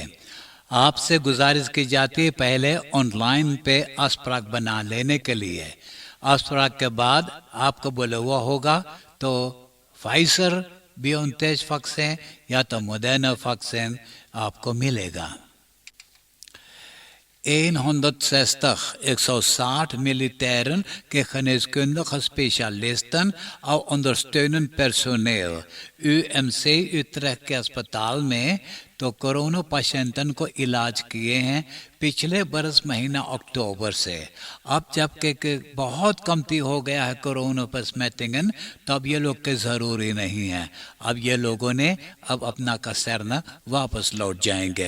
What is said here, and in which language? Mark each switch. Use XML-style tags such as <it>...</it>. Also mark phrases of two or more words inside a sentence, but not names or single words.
<hns>आपसे गुजारिश की जाती है पहले ऑनलाइन पे अस्पताल बना लेने के लिए। अस्पताल के बाद आपको बोला हुआ होगा तो फाइजर BioNTech वैक्सीन या तो Moderna वैक्सीन आपको मिलेगा। 160 militairen के</hns> <nl>geneeskundige specialisten</nl> <hns>और</hns> <nl>ondersteunend personeel</nl> <hns>UMC Utrecht के अस्पताल में तो कोरोना पेशेंटन को इलाज किए हैं पिछले बरस महीना अक्टूबर से। अब जबकि बहुत कमती हो गया है कोरोना पेशेंटन, तब ये लोग के ज़रूरी नहीं है। अब ये लोगों ने अब अपना कसरना वापस लौट जाएंगे।</hns>